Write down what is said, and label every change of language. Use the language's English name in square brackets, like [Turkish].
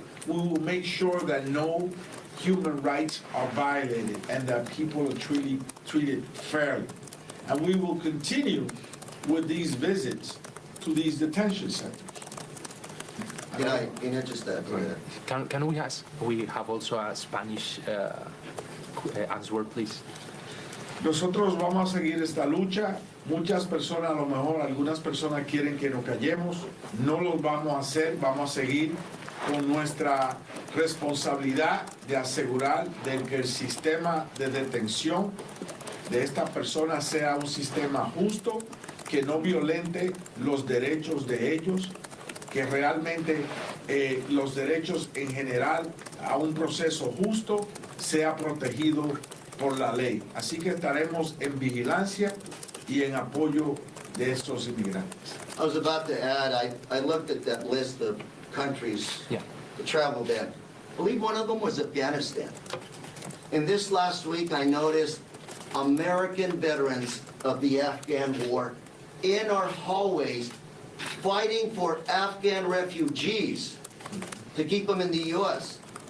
[English] We will make sure that no human rights are violated and that people are treated fairly. And we will continue with these visits to these detention centers. Can I just add to that? Can we ask? We have also a Spanish answer, please. [Spanish] Nosotros vamos a seguir esta lucha. Muchas personas, a lo mejor algunas personas quieren que nos callemos. No lo vamos a hacer. Vamos a seguir con nuestra responsabilidad de asegurar de que el sistema de detención de esta persona sea un sistema justo, que no violente los derechos de ellos, que realmente los derechos en general a un proceso justo sea protegido por la ley. Así que estaremos en vigilancia y en apoyo de estos inmigrantes. [English] I was about to add, I looked at that list of countries to travel ban. I believe one of them was Afghanistan. And this last week I noticed American veterans of the Afghan war in our hallways fighting for Afghan refugees to keep them in the U.S.